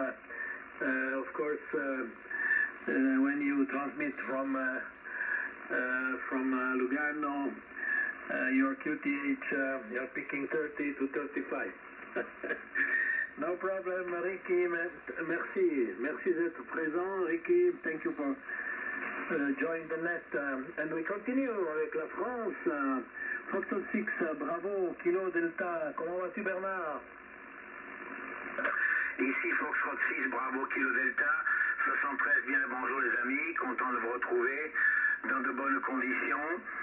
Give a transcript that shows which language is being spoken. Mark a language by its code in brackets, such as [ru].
[en] Of course, when you transmit from Lugano, your QTH, you're picking 30 to 35. No problem, Ricky. [fr] Merci d'être présent, Ricky. [en] Thank you for joining the net. And we continue [fr] avec la France. Foxtrot 6, bravo, Kilo Delta. Comment vas-tu, Bernard? Ici Foxtrot 6, bravo, Kilo Delta. 73, bien le bonjour les amis. Content de vous retrouver dans de bonnes conditions.